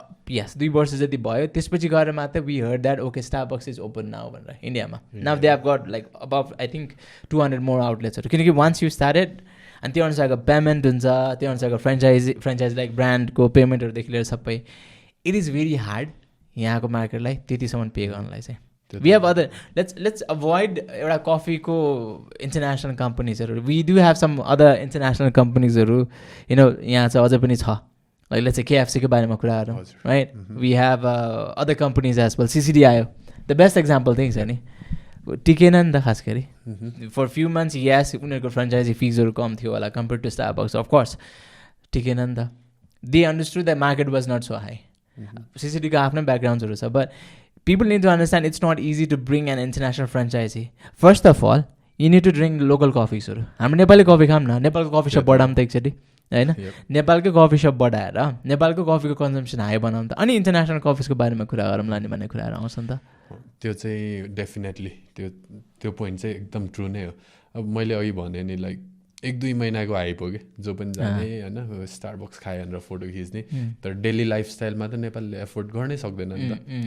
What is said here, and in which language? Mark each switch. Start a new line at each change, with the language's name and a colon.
Nepali: यस 2 वर्ष जति भयो त्यसपछि गएर मात्र
English: we heard that okay Starbucks is open now
Nepali: भनेर इन्डियामा
English: now they have got like about I think 200 more आउटलेट्सहरू
Nepali: किनकि वान्स यु स्टार्टेड अनि त्यो अनुसारको पेमेन्ट हुन्छ त्यो अनुसारको फ्रेन्चाइज लाइक ब्रान्डको पेमेन्टहरूदेखि लिएर सबै
English: it is very hard
Nepali: यहाँको मार्केटलाई त्यतिसम्म पे गर्नलाई चाहिँ we have other let's avoid एउटा कफीको international कम्पनीजहरू
English: we do have some other international कम्पनीजहरू
Nepali: यहाँ चाहिँ अझै पनि छ
English: Like let's say KFC
Nepali: को बारेमा कुरा गरौँ,
English: right? We have other companies as well.
Nepali: CCD आयो,
English: the best example thing
Nepali: छ नि, टिकेन नि त खास गरी.
English: For few months, yes, उनीहरूको franchisee feesहरू
Nepali: कम थियो होला
English: compared to Starbucks, of course.
Nepali: टिकेन नि त.
English: They understood that market was not so high. CCD
Nepali: को आफ्नै backgroundsहरू छ,
English: but people need to understand it's not easy to bring an international franchisee. First of all, you need to drink local coffees.
Nepali: हाम्रो Nepali coffee खाऊँ न, नेपालको coffee shop बढाऊँ त एकचोटि हैन, नेपालकै कफी सप बढाएर नेपालको कफीको कन्जम्सन हाई बनाऊँ त, अनि इन्टरनेसनल कफिजको बारेमा कुरा गरौँ लाने भन्ने कुराहरू आउँछ नि त. त्यो चाहिँ डेफिनेटली त्यो पोइन्ट चाहिँ एकदम ट्रु नै हो. अब मैले अघि भने नि लाइक 1-2 महिनाको हाइप हो कि जो पनि जाने होइन स्टारबक्स खायो भनेर फोटो खिच्ने, तर डेली लाइफस्टाइलमा त नेपालले एफोर्ड गर्नै सक्दैन नि त.